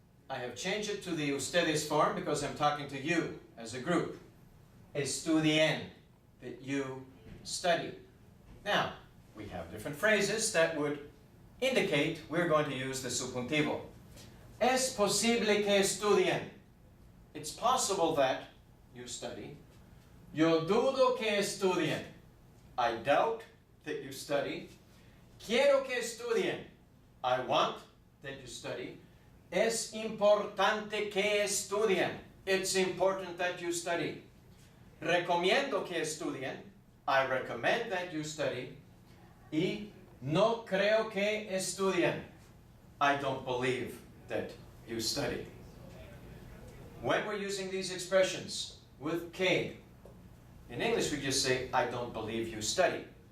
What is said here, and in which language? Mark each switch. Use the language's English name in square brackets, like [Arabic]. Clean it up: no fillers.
[English] I have changed it to the ustedes form because I'm talking to you as a group. [Spanish] Estudien, [English] that you study. Now, we have different phrases that would indicate we're going to use the subjuntivo. [Spanish] Es posible que estudien. [English] It's possible that you study. [Spanish] Yo dudo que estudien. [English] I doubt that you study. [Spanish] Quiero que estudien. [English] I want that you study. [Spanish] Es importante que estudien. [English] It's important that you study. [Spanish] Recomiendo que estudien. [English] I recommend that you study. [Spanish] Y no creo que estudien. [English] I don't believe that you study. When we're using these expressions with que, in English we just say, I don't believe you study.